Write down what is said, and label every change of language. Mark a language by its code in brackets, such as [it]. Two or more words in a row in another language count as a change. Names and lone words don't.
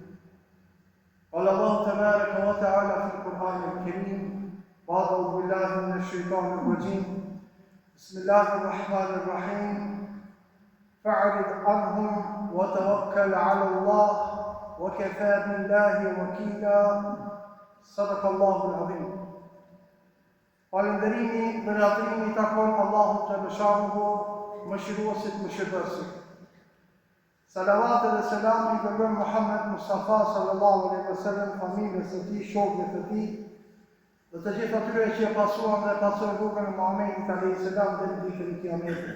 [ar] قال الله تبارك وتعالى في القرآن الكريم بعد أعوذ بالله من الشيطان الرجيم بسم الله الرحمن الرحيم فاعرض عنهم وتوكل على الله وكفى بالله وكيلا. صدق الله العظيم. [sq] Falënderimi dhe lavdërimi takon Allahut të Mëshirueshëm, mëshiruesit mëshirësit. Salavat dhe selam i dërgojmë Muhammed Mustafa [ar] صلى الله عليه وسلم, [sq] familjes së tij, shokëve të tij, dhe të gjithë atyre që e pasuan dhe pasojnë rrugën e Muhamedit [ar] عليه السلام [sq] deri në ditën e Kiametit.